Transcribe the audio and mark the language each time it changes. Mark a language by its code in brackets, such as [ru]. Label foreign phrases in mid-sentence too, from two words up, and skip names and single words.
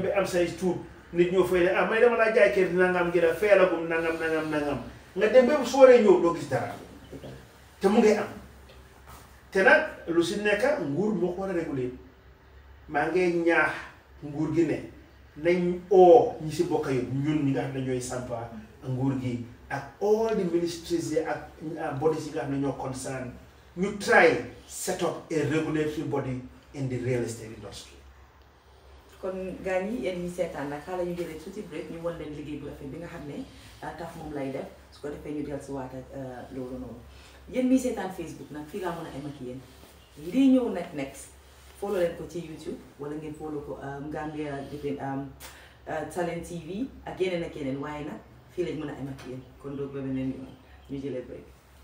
[wo] bi am say tuut nit ñoo fay ne may dama laa jaay kër nangam gi la feelagum nangam nga dem ba su waree ñëw doo gis dara te mu ngi am te nag lu si nekk nguur moo ko war a réguler maa ngi ñaax nguur gi ne nañ ñi si bokk yëpp ñun ñi nga xam ne ñooy sampa nguur gi ak [en] all the ministries [wo] yi ak bodies yi nga xam ne ñoo concern ñu [en] try set up a regulatory body in the real estate industry. [wo] kon gaa ñi yéen ñi seetaan nag xaaral ñu jëlee tuuti break ñu wan leen liggéey bu rafet bi nga xam ne taf moom lay def su ko defee ñu dellu si waat ak loolu noonu yéen ñi seetaan Facebook nag fii laa mën a am ak yéen lii ñëw nag [en] next follow [wo] leen ko ci YouTube wala ngeen follow ko Gambia Talent TV ak yeneen waaye nag fii lañ mën a am ak yéen kon doo ba beneen yoon ñu jëlee break.